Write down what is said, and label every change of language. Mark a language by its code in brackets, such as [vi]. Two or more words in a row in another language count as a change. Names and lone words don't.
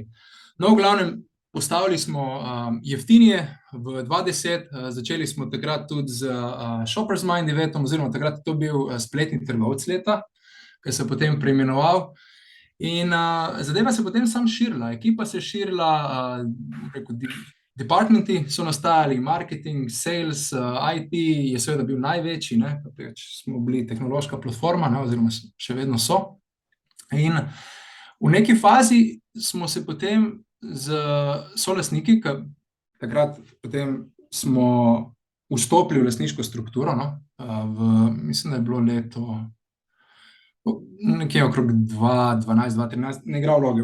[sl] No, v glavnem, postavili smo Jeftinije v 2010, začeli smo takrat tudi z Shoppers Mind eventom, oziroma takrat je to bil spletni trgovec leta, ki se je potem preimenoval. In zadeva se potem sam širila, ekipa se je širila, departmenti so nastajali, marketing, sales, IT je seveda bil največji, ne, smo bili tehnološka platforma, ne, oziroma še vedno so. In v neki fazi smo se potem z solastniki, ki takrat potem smo vstopili v lastniško strukturo, no, mislim, da je bilo leto nekje okrog 2012, 2013, ne igra vloge.